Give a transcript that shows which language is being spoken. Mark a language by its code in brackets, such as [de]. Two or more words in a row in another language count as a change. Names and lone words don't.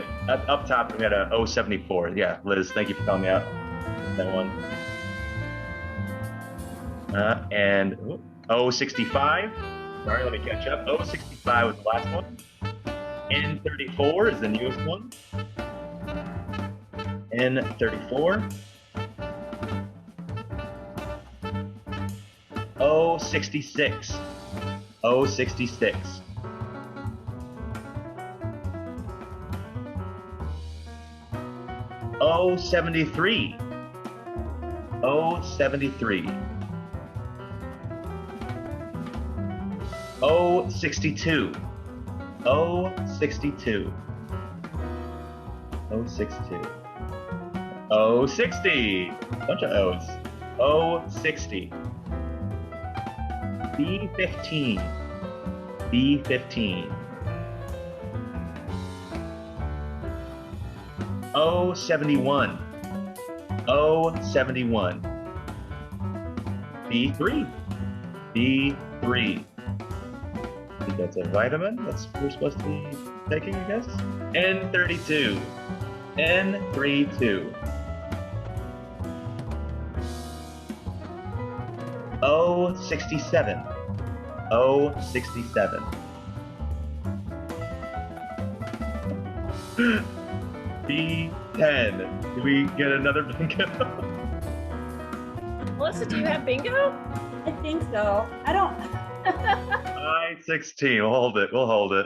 [en] Up top, we got a O74. Yeah, Liz, thank you for calling me out. That one. And O65. Sorry, let me catch up. O65 was the last one. N34 is the newest one. N34. O66. O66. O73. O73. O62. O62. O62. O60. Bunch of O's. O60. B15. B15. O71. O71. B3. B3. I think that's a vitamin that's we're supposed to be taking, I guess. N32. N32. O67. O67. B10. Do we get another bingo? Melissa, do you have bingo? I think so. I don't. I-16. We'll hold it. We'll hold it.